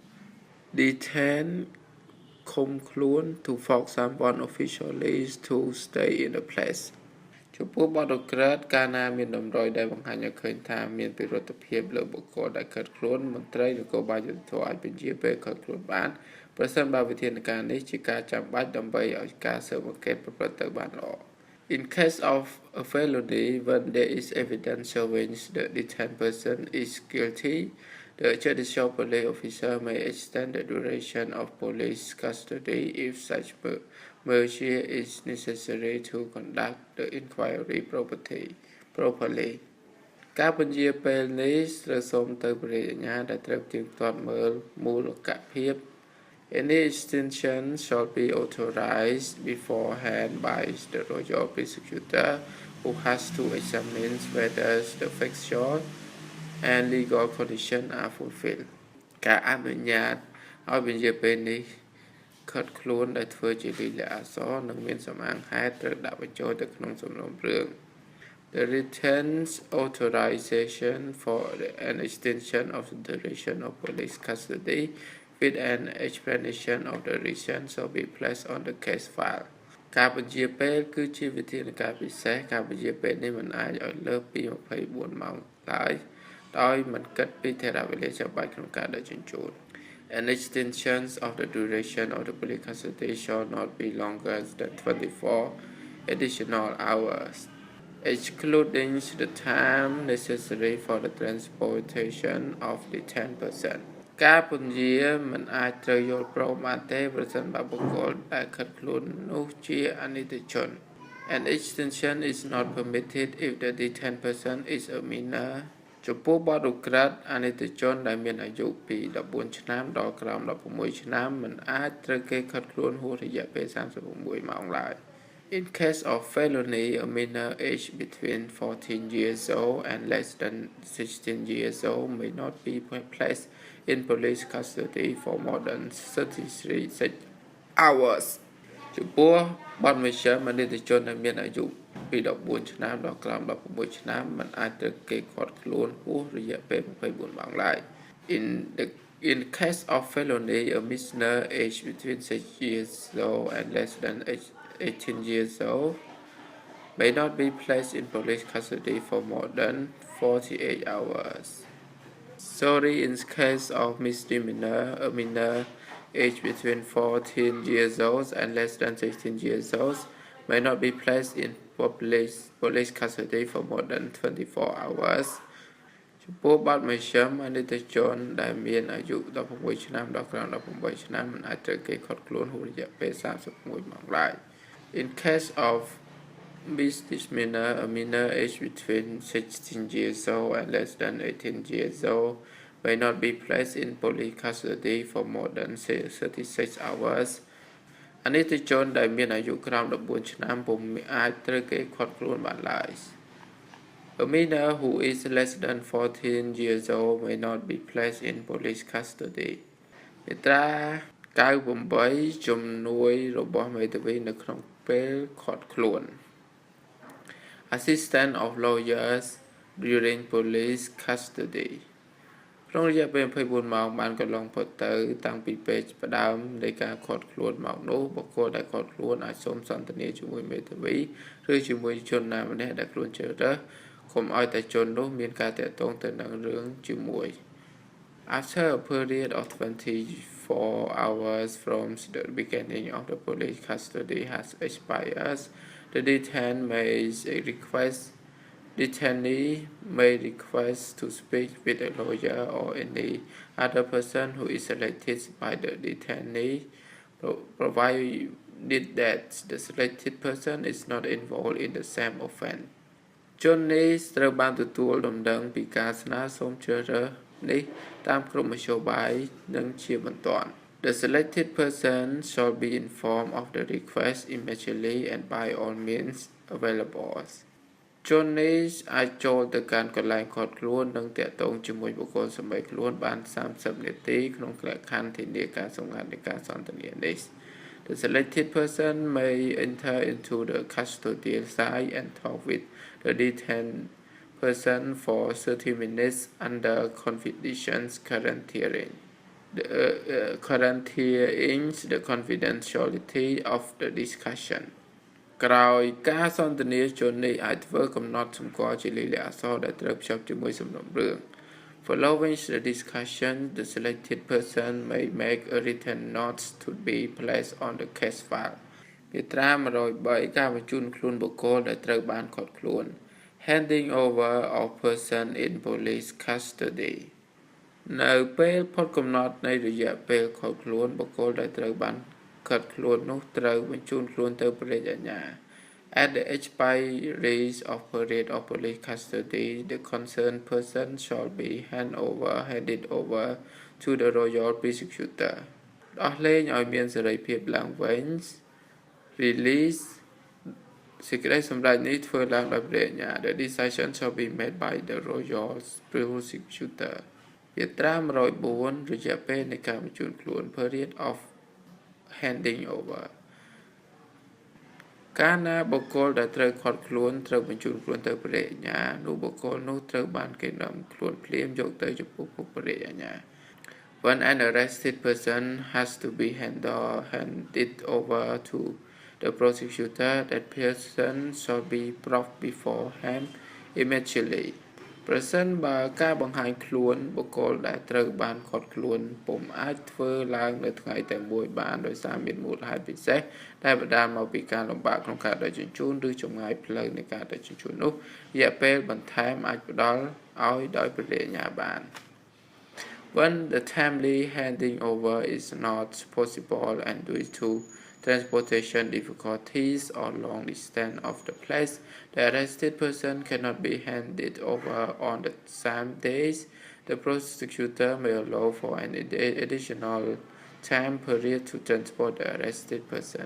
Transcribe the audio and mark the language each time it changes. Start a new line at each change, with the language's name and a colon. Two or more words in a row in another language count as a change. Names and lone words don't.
Khmer: Detain ឃុំខ្លួន
English: to force someone officially to stay in a place
Khmer: ចំពោះបទឧក្រិដ្ឋកាលណាមានតម្រុយដែលបង្ហាញឲ្យឃើញថា មានពិរុទ្ធភាពលើបុគ្គលដែលឃាត់ខ្លួនមន្ត្រីនគរបាលយុត្តិធម៌អាចបញ្ជាពេលឃាត់ខ្លួនបានប្រសិនបើវិធានការនេះជាការចាំបាច់ដើម្បីឲ្យការស៊ើបអង្កេតប្រព្រឹត្តទៅបានល្អ
English: In case of a felony, when there is evidence showing the detained person is guilty, the judicial police officer may extend the duration of police custody if such measure is necessary to conduct the inquiry properly.
Khmer: ការបញ្ជាពេលនេះត្រូវសូមទៅព្រះរាជអាជ្ញាដែលត្រូវទៀងទាត់មើលមូលកភាព
English: Any extension shall be authorized beforehand by the royal prosecutor who has to examine whether the factual and legal conditions are fulfilled.
Khmer: ការអនុញ្ញាតឲ្យបញ្ជាពេលនេះឃាត់ខ្លួនដែលធ្វើជាលិលាអក្សរនិងមានសំអាងហេតុត្រូវដាក់បញ្ចូលទៅក្នុងសំណុំរឿង
English: The written authorization for an extension of the duration of police custody with an explanation of the reason shall be placed on the case file
Khmer: ការបញ្ជាពេលគឺជាវិធានការពិសេសការបញ្ជាពេលនេះមិនអាចឲ្យលើសពី24ម៉ោងឡើយដោយមិនគិតពីថេរវេលាចាំបាច់ក្នុងការដឹកជញ្ជូន
English: An extension of the duration of the police custody shall not be longer than 24 additional hours excluding the time necessary for the transportation of the 10%
Khmer: ការពន្យាមិនអាចត្រូវយល់ព្រមបានទេប្រសិនបើបុគ្គលដែល ឃាត់ខ្លួននោះជាអនិច្ចជន
English: An extension is not permitted if the detained person is a minor
Khmer: ចំពោះបទឧក្រិដ្ឋអនិច្ចជនដែលមានអាយុពី14ឆ្នាំដល់ក្រោម16ឆ្នាំមិនអាចត្រូវគេឃាត់ខ្លួនហួសរយៈពេល36ម៉ោងឡើយ
English: In case of felony, a minor aged between 14 years old and less than 16 years old may not be placed in police custody for more than 36 hours.
Khmer: ចំពោះបទមជ្ឈិមអនិច្ចជនដែលមានអាយុពី14ឆ្នាំដល់ក្រោម16ឆ្នាំមិនអាចត្រូវគេឃាត់ខ្លួនហួសរយៈពេល24ម៉ោងឡើយ
English: In case of felony, a minor aged between 6 years old and less than 18 years old may not be placed in police custody for more than 48 hours. Sorry, in case of misdemeanor, a minor aged between 14 years old and less than 16 years old may not be placed in police custody for more than 24 hours.
Khmer: ចំពោះបទមជ្ឈិមអនិច្ចជនដែលមានអាយុ16ឆ្នាំដល់ក្រោម18ឆ្នាំមិនអាចត្រូវគេឃាត់ខ្លួនហួសរយៈពេល31ម៉ោងឡើយ
English: In case of misdemeanor, a minor aged between 16 years old and less than 18 years old may not be placed in police custody for more than 36 hours.
Khmer: អនិច្ចជនដែលមានអាយុក្រោម14ឆ្នាំពុំអាចត្រូវគេឃាត់ខ្លួនបានឡើយ
English: A minor who is less than 14 years old may not be placed in police custody.
Khmer: មាត្រា98ជំនួយរបស់មេធាវីនៅក្នុងពេលឃាត់ខ្លួន
English: Assistance of lawyers during police custody
Khmer: ក្នុងរយៈពេល24ម៉ោងបានកន្លងផុតទៅតាំង ពីពេលផ្ដើមនៃការឃាត់ខ្លួនមកនោះបុគ្គលដែលឃាត់ខ្លួនអាចសូមសន្ទនាជាមួយមេធាវីឬជាមួយជនណាម្នាក់ដែលខ្លួនជ្រើសរើសកុំឲ្យតែជននោះមានការតាក់ទងទៅនឹងរឿងជាមួយ
English: After a period of 24 hours from the beginning of the police custody has expired, the detainee may request to speak with a lawyer or any other person who is selected by the detainee, provided that the selected person is not involved in the same offense.
Khmer: ជននេះត្រូវបានទទួលដំណឹងពីការស្នើសុំជ្រើសរើសនេះតាមក្រុមមធ្យោបាយនិងជាបន្ទាន់
English: The selected person shall be informed of the request immediately and by all means available.
Khmer: ជននេះអាចចូលទៅកាន់កន្លែងឃាត់ខ្លួននិងតាក់ទងជាមួយបុគ្គលសម្ដីខ្លួនបាន30នាទីក្នុងលក្ខខណ្ឌធានាការសម្ងាត់នៃការសន្ទនានេះ
English: The selected person may enter into the custodial side and talk with the detained person for 30 minutes under conditions guaranteeing the confidentiality of the discussion
Khmer: ក្រោយការសន្ទនាជននេះអាចធ្វើកំណត់សម្គាល់ជាលេខអក្សរដែលត្រូវភ្ជាប់ជាមួយសំណុំរឿង
English: Following the discussion, the selected person may make a written note to be placed on the case file.
Khmer: មាត្រា103ការបញ្ជូនខ្លួនបុគ្គលដែលត្រូវបានឃាត់ខ្លួន
English: Handing over of person in police custody
Khmer: នៅពេលផុតកំណត់នៃរយៈពេលឃាត់ខ្លួនបុគ្គលដែលត្រូវបានឃាត់ខ្លួននោះត្រូវបញ្ជូនខ្លួនទៅព្រះរាជអាជ្ញា
English: At the expiry of period of police custody, the concerned person shall be handed over to the royal prosecutor.
Khmer: ដោះលែងឲ្យមានសេរីភាពឡើងវិញ Release សេចក្តីសម្រេចនេះធ្វើឡើងដោយព្រះអាជ្ញា
English: The decision shall be made by the royal prosecutor.
Khmer: មាត្រា104រយៈពេលនៃការបញ្ជូនខ្លួន
English: Period of handing over
Khmer: កាលណាបុគ្គលដែលត្រូវឃាត់ខ្លួនត្រូវបញ្ជូនខ្លួនទៅព្រះរាជអាជ្ញានោះបុគ្គលនោះត្រូវបានគេនាំខ្លួនភ្លាមយកទៅចំពោះមុខព្រះរាជអាជ្ញា
English: When an arrested person has to be handed over to the prosecutor, that person shall be brought before him immediately.
Khmer: ប្រសិនបើការបង្ហាញខ្លួនបុគ្គលដែលត្រូវបានឃាត់ខ្លួនពុំអាចធ្វើឡើងនៅថ្ងៃតែមួយបានដោយសារមានមូលហេតុពិសេសដែលបណ្ដាលមកពីការលំបាកក្នុងការដឹកជញ្ជូនឬចម្ងាយផ្លូវនៃការដឹកជញ្ជូននោះរយៈពេលបន្ថែមអាចផ្ដល់ឲ្យដោយព្រះរាជអាជ្ញាបាន
English: When the timely handing over is not possible and due to transportation difficulties or long distance of the place, the arrested person cannot be handed over on the same days. The prosecutor may allow for an additional time period to transport the arrested person.